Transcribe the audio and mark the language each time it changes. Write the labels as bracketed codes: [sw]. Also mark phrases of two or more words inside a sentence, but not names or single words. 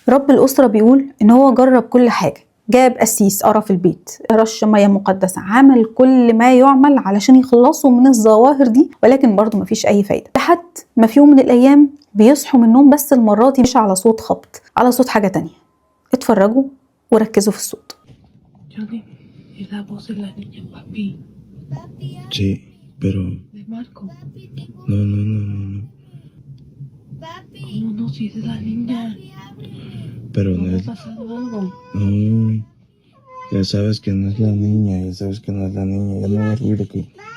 [ar] رب الاسره بيقول ان هو جرب كل حاجه، جاب قسيس قرا في البيت، رش ميه مقدسه، عمل كل ما يعمل علشان يخلصوا من الظواهر دي، ولكن برضه مفيش اي فايده. لحد ما في يوم من الايام بيصحوا من النوم، بس المره دي مش على صوت خبط، على صوت حاجه تانية. اتفرجوا وركزوا في الصوت. [es] Johnny, es la voz de la niña, papi. Sí, pero De Marco. no, no, no, no, no. ¿Cómo no? Si es de la niña. Pero ¿No no le ha es, pasado algo? no, ya sabes que no es la niña, ya sabes que no es la niña, ya no hagas ruido aquí.